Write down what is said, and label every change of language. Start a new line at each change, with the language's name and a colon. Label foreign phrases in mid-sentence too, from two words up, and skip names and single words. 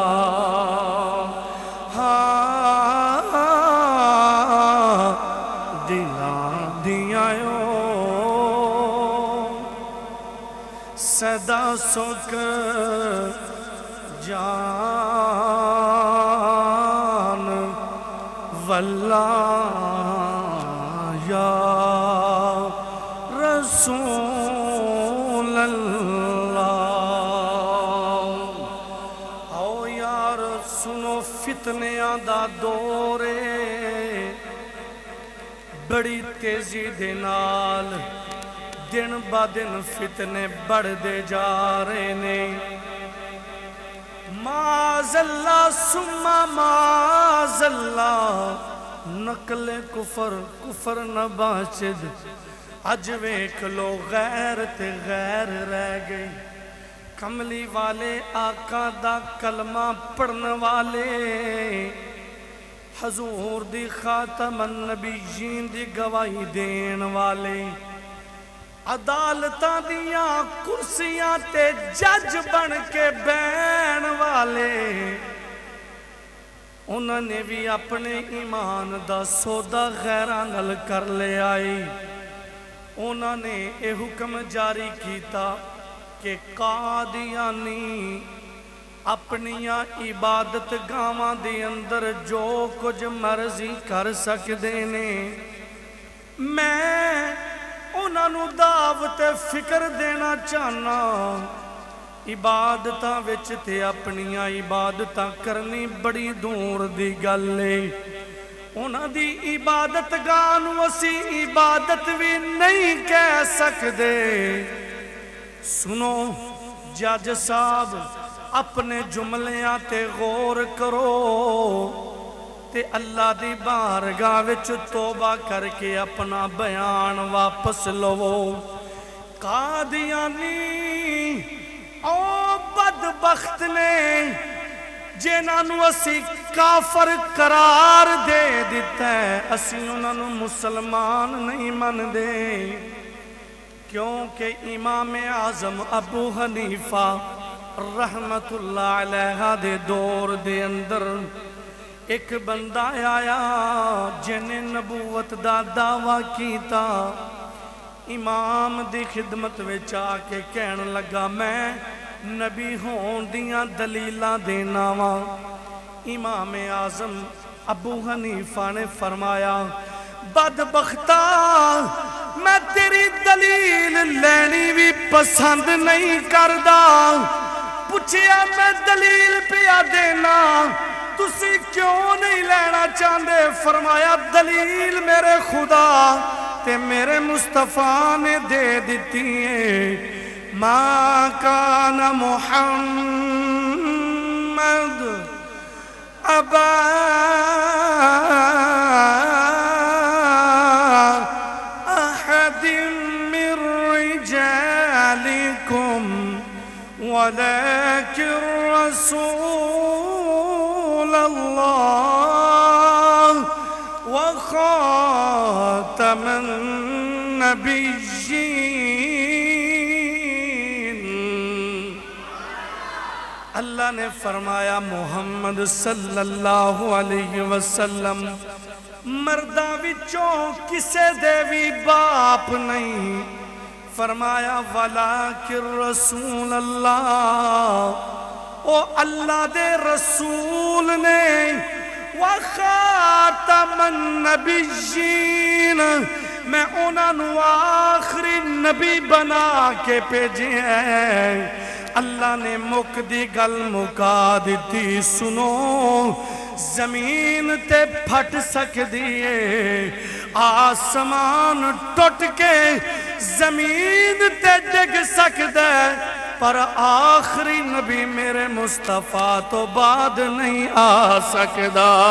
Punjabi: دلان دیاں صدا سک جان
Arabic: واللہ یا رسول اللہ۔
Punjabi: آؤ یار سنو فتنیاں دا دورے بڑی تیزی دے نال دن با دن فتنے بڑھ دے جا رہے نے۔
Arabic: معاذ اللہ ثم معاذ اللہ
Persian: نقل کفر نہ باچد،
Punjabi: اج ویکھ لو غیر تے غیر رہ گئی۔ کملی والے آقا دا کلمہ پڑھن والے، حضور دی خاتم النبیین دی گواہی دین والے، عدالتاں دیاں کرسیاں تے جج بن کے بین والے، انہوں نے بھی اپنے ایمان دا سودا غیراں نال کر لے آئی۔ انہوں نے اے حکم جاری کیتا کہ قادیانی اپنیاں عبادت گاواں دے اندر جو کچھ مرضی کر سکدے نے، میں انہاں نوں دعوت فکر دینا چاہنا، عبادتاں وچ تے اپنیاں عبادتاں کرنی بڑی دور دی گل ہے۔ انہاں دی عبادت گاہ نوں اسی عبادت بھی نہیں کہہ سکدے۔ سنو جج صاحب اپنے جملیاں تے غور کرو تے اللہ دی بارگاہ وچ توبہ کر کے اپنا بیان واپس لو۔ قادیانی او بدبخت نے جنہاں نوں اسی کافر قرار دے دیتا ہے، اسی انہاں نوں مسلمان نہیں من دے، کیونکہ امام اعظم ابو حنیفہ رحمت اللہ علیہ دے دور دے اندر ایک بندہ آیا جنہیں نبوت دا دعویٰ کیتا، امام دی خدمت وچ آ کے کہن لگا میں نبی ہون دیاں دلیلاں دینا وا۔ امام اعظم ابو حنیفہ نے فرمایا بدبختہ میں تیری دلیل لینی بھی پسند نہیں کردا، پوچھیا میں دلیل پیا دینا تسی کیوں نہیں لینا چاہندے؟ فرمایا دلیل میرے خدا تے میرے مصطفیٰ نے دے دیتی ہے،
Arabic: ما کان محمد ابا احد من رجالکم ولكن رسول الله وخاتم النبيين۔
Punjabi: اللہ نے فرمایا محمد صلی اللہ علیہ وسلم مرداں وچوں کسے دے وی باپ نہیں فرمایا
Arabic: ولیکن رسول اللہ
Punjabi: او اللہ دے رسول نے
Arabic: وخاتم النبیین
Punjabi: میں انہوں آخری نبی بنا کے بھیجے ہیں اللہ نے مک دی گل مکا دیتی سنو زمین تے پھٹ سک دیئے آسمان ٹوٹ کے زمین تے ڈگ سک دے پر آخری نبی میرے مصطفیٰ تو بعد نہیں آ سکدا